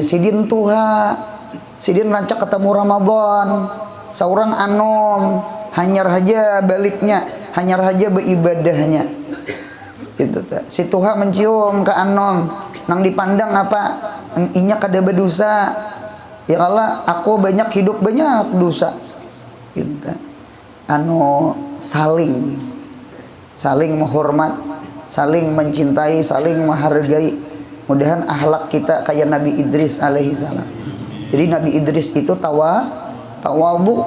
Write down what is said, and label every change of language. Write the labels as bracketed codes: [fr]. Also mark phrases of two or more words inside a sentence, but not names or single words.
[bjn] Sidin tuha, sidin rancak ketemu Ramadan, seorang anom hanyar haja baliknya, hanyar haja beribadahnya. Itu si tuha mencium ke anom, nang dipandang apa? Inya kada berdosa. [ar] يا الله, [bjn] aku banyak hidup banyak dosa. Gitu. Saling menghormat, saling mencintai, saling menghargai. Mudahan akhlak kita kayak Nabi Idris alaihi salam. Jadi Nabi Idris itu tawadhu.